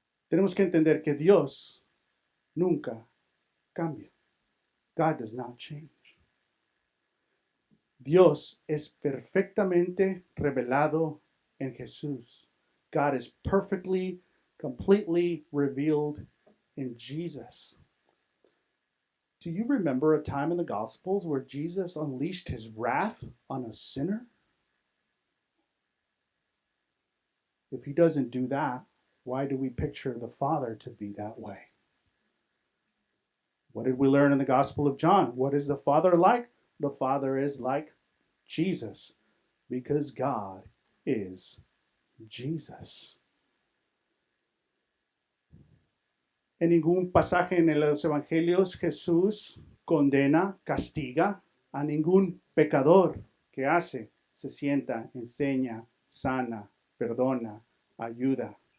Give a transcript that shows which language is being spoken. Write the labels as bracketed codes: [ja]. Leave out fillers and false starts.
[es] Tenemos que entender que Dios nunca cambia. [en] God does not change. [es] Dios es perfectamente revelado en Jesús. [en] God is perfectly, completely revealed in Jesus. Do you remember a time in the Gospels where Jesus unleashed his wrath on a sinner? If he doesn't do that, why do we picture the Father to be that way? What did we learn in the Gospel of John? What is the Father like? The Father is like Jesus, because God is Jesus. [es] En ningún pasaje en los Evangelios Jesús condena, castiga a ningún pecador que hace, se sienta, enseña, sana, perdona, ayuda.